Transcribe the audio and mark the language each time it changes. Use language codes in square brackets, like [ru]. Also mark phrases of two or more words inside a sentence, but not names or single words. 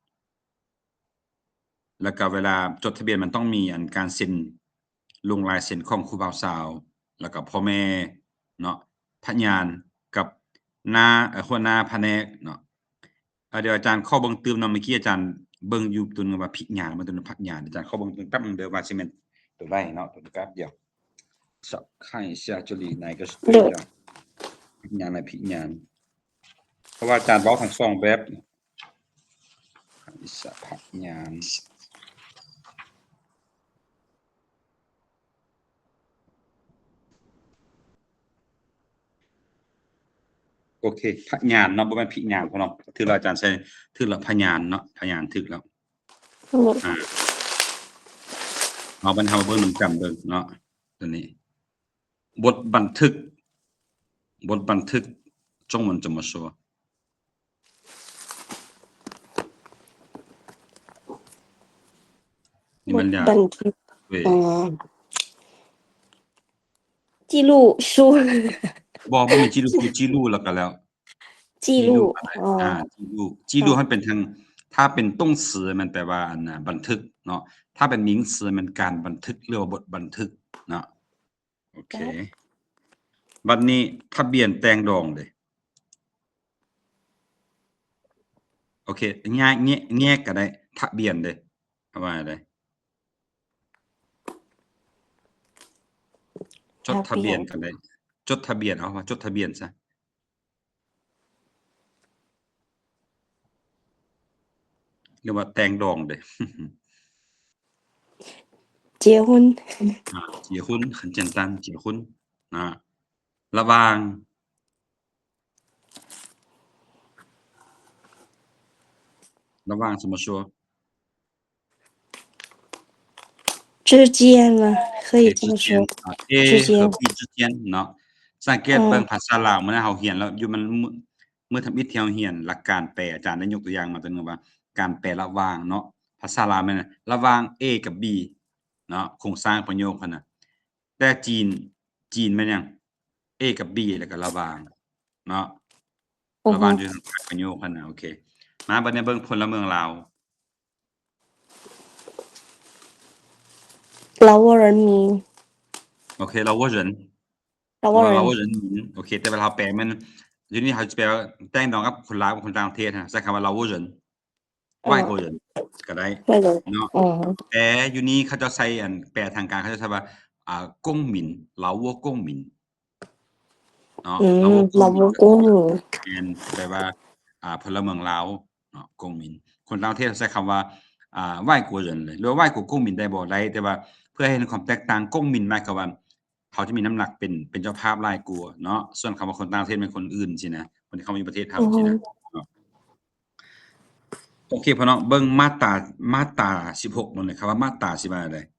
[tts] แล้วก็เวลาจดทะเบียนมันต้องมีการเซ็นลงลายเซ็นของครูบ่าวสาวแล้วก็พ่อแม่เนาะ พยานกับหัวหน้าแผนกเนาะเดี๋ยวอาจารย์ขอเบิ่งเนาะเมื่อกี้อาจารย์เบิ่งอยู่ตัวนึงว่าพิญาณมันตัวนึงพักญาณอาจารย์ขอเบิ่งแป๊บนึงเด้อว่าสิแม่นตัวใดเนาะตัวแป๊บเดียว [zh] 看一下这里哪个是对的 [tts] พิญาณและพิญาณเพราะว่าอาจารย์เว้าทั้ง2แบบ [zh] 看一下 [tts] พักญาณ โอเคพยานเนาะบ่แม่นพิญาณพ่อเนาะถือแล้วอาจารย์ใช้ถือแล้วพยานเนาะพยานถึกแล้ว เอาบรรเทาเบิ่งนำกันเบิ่งเนาะตัวนี้บทบันทึก [zh] 中文怎么说你们俩 [tts] บันทึก [zh] 对记录书 [tts] บ่มี记录แล้วก็แล้ว [zh] 记录 [tts] 记录ให้เป็นทางถ้าเป็น动词มันแปลว่าบันทึกเนาะถ้าเป็น名词มันการบันทึกเรียกว่าบทบันทึกเนาะโอเคบัดนี้ทะเบียนแต่งดองเด้ โอเคแยกก็ได้ทะเบียนเด้ว่าได้จดทะเบียนก็ได้จดทะเบียนเอาว่าจดทะเบียนซะเรียกว่าแต่งดองเด้ [zh] 结婚结婚很简单结婚ระหว่างระหว่าง怎么说之间吗？可以？A 这么之间说。啊之 A 和间， [tts] B 之间เนาะสังเกตเบิ่งภาษาลาวมื้อนั้นเฮาเรียนแล้วอยู่มันมื้อทำอิฐที่เฮาเรียนหลักการแปลอาจารย์ได้ยกตัวอย่างมาตัวหนึ่งว่าการแปลระหว่างเนาะภาษาลาวแม่นระหว่าง A กับ B เนาะโครงสร้างประโยคเพิ่นน่ะแต่จีนแม่นหยัง A กับ B แล้วก็ระหว่างเนาะระหว่างอยู่ทางท้ายประโยคเพิ่นน่ะโอเคมาบัดนี้เบิ่งพลเมืองลาว [zh] 劳沃人民， [tts] โอเคเราว่า人 [zh] 劳沃 [tts] หรือว่าเรา [zh] 人民， [tts] ว่า 人民โอเคแต่เวลาเราแปลมันทีนี้เขาจะแปลว่าแต่งดองกับคนลาวกับคนต่างประเทศนะใช้คำว่าเราว่า人外国人ก็ได้ [zh] 那个， [tts] เนาะแต่อยู่นี้เขาจะใช้อันแปลทางการเขาจะใช้ว่า公民เราว่า公民เนาะเราว่า公 [zh] 劳民沃公民， [tts] แม่นแปลว่าพลเมืองลาวเนาะ公民คนต่างประเทศใช้คำว่า外国人เลยหรือว่า外国公民ได้บ่ได้แต่ว่าเพื่อให้เห็นความแตกต่าง公民หมายความว่าเขาจะมีน้ำหนักเป็นเจ้าภาพหลายกว่าเนาะส่วนคำว่าคนต่างประเทศเป็นคนอื่นสินะคนที่เขามาอยู่ประเทศเฮาสินะเนาะโอเคพ่อน้องเบิ่งมาตรา16นั่นแหละครับว่ามาตราสิว่าจั่งใด